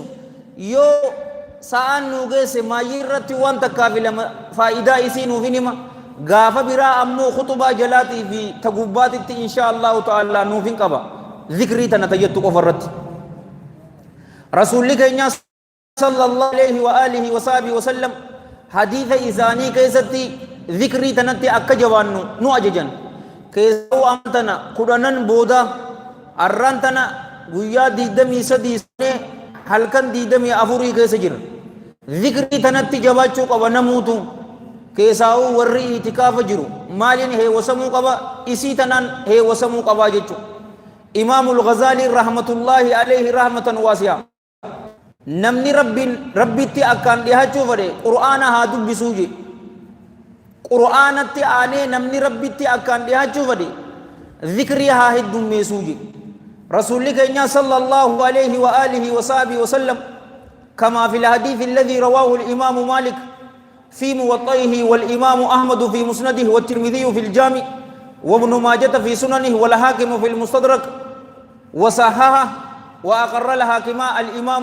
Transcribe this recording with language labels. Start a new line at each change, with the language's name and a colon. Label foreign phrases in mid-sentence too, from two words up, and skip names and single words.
Oromo: yoo sa'aan nuu geesse maayyii irratti waan takkaaf faayidaa isii nuuf hin hima. gaafa biraa ammoo khutubaa jalaatii fi tagubbaatitti
Arabic: إن شاء الله تعالى
Oromo: nuuf hin qaba dhikrii tana tajettu qofa irratti. rasuulli keenya
Arabic: صلى الله عليه وآله وصحبه وسلم
Oromo: hadiisa isaanii keessatti dhikrii tanatti akka jabaannu nu ajajan. keessoo amtana kudhanan booda arraan tana guyyaa 23 halkan 24 keessa jira. dhikrii tanatti jabaachuu qaba namuutu. keessaa'uu warri itikaafa jiru maaliin heewasamuu qaba? isii tanaan heewasamuu qabaa jechuudha. imaamul ghazaalii
Arabic: رحمة الله عليه رحمة واسعة
Oromo: namni rabbitti akkaan dhihaachuu fedhe qur'aana haa dubbisuu je. qur'aanatti aanee namni rabbitti akkaan dhihaachuu fedhe dhikrii haa heddummeessuu je. rasuulli keenya
Arabic: صلى الله عليه وآله وصحبه وسلم كما في الحديث الذي رواه الإمام مالك في موطئه والإمام أحمد في مسنده والترمذي في الجامع وابن ماجة في سننه والحاكم في المستدرك وصححه وأقر الحاكم الإمام